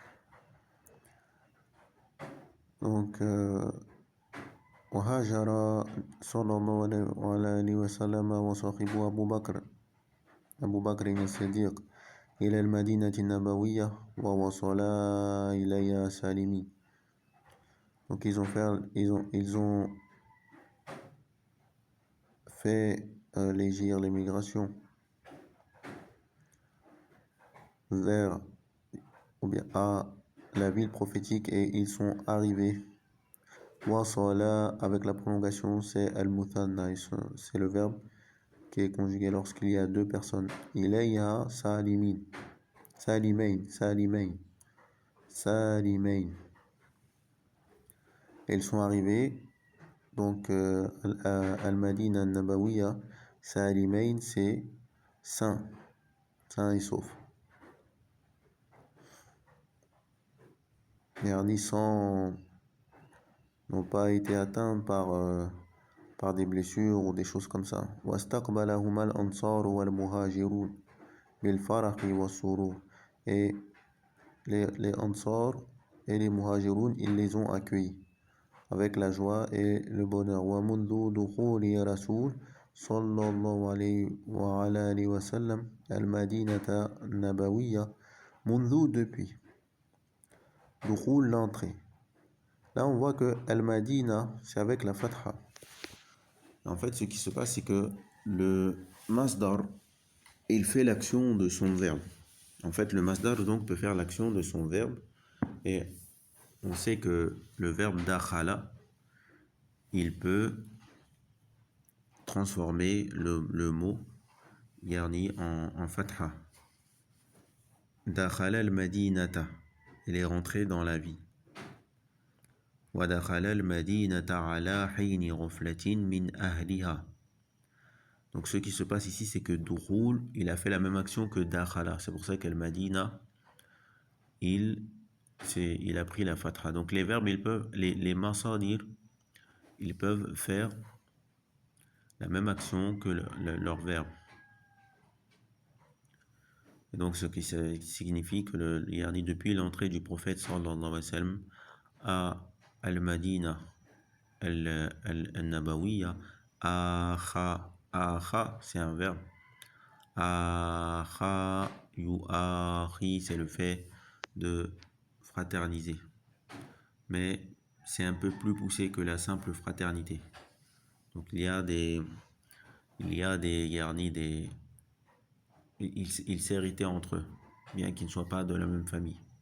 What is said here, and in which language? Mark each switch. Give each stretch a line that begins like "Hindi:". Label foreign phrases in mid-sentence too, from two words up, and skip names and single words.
Arabic: Donc, وهاجر صلى الله عليه وسلم وصاحبه أبو بكر الصديق إلى المدينة النبوية ووصلا إليها سالمين.
French: Donc ils ont fait légir l'émigration vers ou bien à la ville prophétique et ils sont arrivés. Wasala avec la prolongation c'est al-muthanna, c'est le verbe qui est conjugué lorsqu'il y a deux personnes.
Arabic: إليها سالمين، سالمين.
French: Ils sont arrivés donc
Arabic: المدينة النبوية سالمين
French: c'est sain et sauf. Les hardissants n'ont pas été atteints par des blessures ou des choses comme ça.
Arabic: واستقبلهما الأنصار والمهاجرون بالفرح والسرور.
French: Et les Ansar et les Muhajirun, ils les ont accueillis avec la joie et le bonheur.
Arabic: ومنذ دخول رسول صلى الله عليه وعلى آله وسلم المدينة النبوية منذ depuis دخول l'entrée.
French: Là on voit que Al-Madina c'est avec la fatha. En fait ce qui se passe c'est que le masdar il fait l'action de son verbe. En fait le masdar donc peut faire l'action de son verbe et on sait que le verbe dakhala il peut transformer le mot yani en fatha.
Arabic: دخل المدينة,
French: il est rentré dans la vie.
Arabic: ودخل المدينة على حين غفلة من أهلها.
French: Donc ce qui se passe ici c'est que Dukhul, il a fait la même action que Dakhala. C'est pour ça qu'Al-Madina, il a pris la fatha. Donc les verbes, ils peuvent, les masadir, ils peuvent faire la même action que leur verbe. Et donc ce qui signifie que il a dit depuis l'entrée du prophète
Arabic: صلى الله عليه وسلم
French: à Al-Madina al-Nabawiya, akha, c'est un verbe.
Arabic: آخى يؤاخي,
French: c'est le fait de fraterniser. Mais c'est un peu plus poussé que la simple fraternité. Donc il s'héritaient entre eux, bien qu'ils ne soient pas de la même famille.